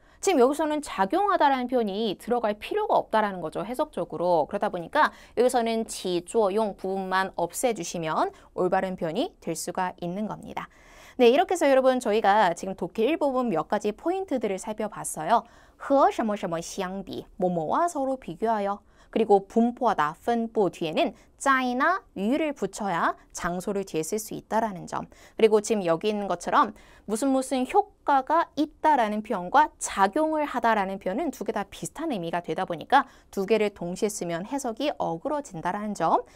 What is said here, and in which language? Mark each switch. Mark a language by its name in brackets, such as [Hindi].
[Korean] 지금 여기서는 작용하다라는 표현이 들어갈 필요가 없다라는 거죠, 해석적으로. 그러다 보니까 여기서는 지조용 부분만 없애주시면 올바른 표현이 될 수가 있는 겁니다. 네, 이렇게 해서 여러분 저희가 지금 독해 1부분 몇 가지 포인트들을 살펴봤어요. [Chinese] 和什么什么相比, [Korean] 뭐뭐와 서로 비교하여. 그리고 분포하다, 分布 뒤에는 짜이나 유를 붙여야 장소를 뒤에 쓸 수 있다라는 점. 그리고 지금 여기 있는 것처럼 무슨 효과가 있다라는 표현과 작용을 하다라는 표현은 두 개 다 비슷한 의미가 되다 보니까 두 개를 동시에 쓰면 해석이 어그러진다라는 점.